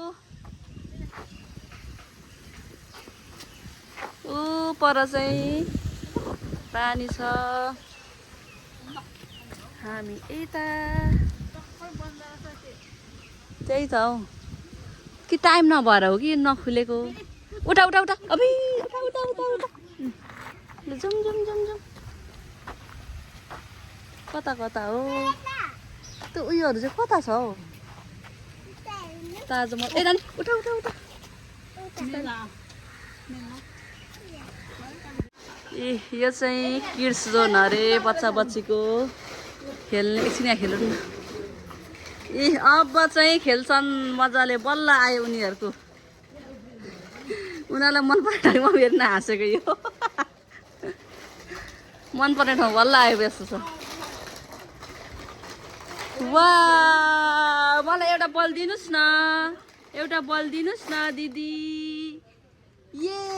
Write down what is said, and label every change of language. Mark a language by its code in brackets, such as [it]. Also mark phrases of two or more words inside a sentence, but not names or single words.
[ne] ऊ पर चाहिँ पानी छ हामी यता त्यही त हौ कि टाइम नभएर हो कि नखुलेको उठा उठा उठा अबे उठा उठा उठा उठा जुम जुम जुम जुम कता कता हो त्यो उयोहरू चाहिँ कता छ हौ ताजमहल ए नानी उठा उठा उठा ए यो चाहिँ [en] kids zone [ne] अरे बच्चा बच्चीको खेल्ने एकछिन यहाँ खेलौँ न ए अब चाहिँ खेल्छन् मजाले बल्ल आयो उनीहरूको उनीहरूलाई मन पर्ने ठाउँमा हेर्न हाँसेको यो मन पर्ने ठाउँ बल्ल आयो यस्तो छ वा मलाई एउटा बल दिनुहोस् न एउटा बल दिनुहोस् न दिदी ये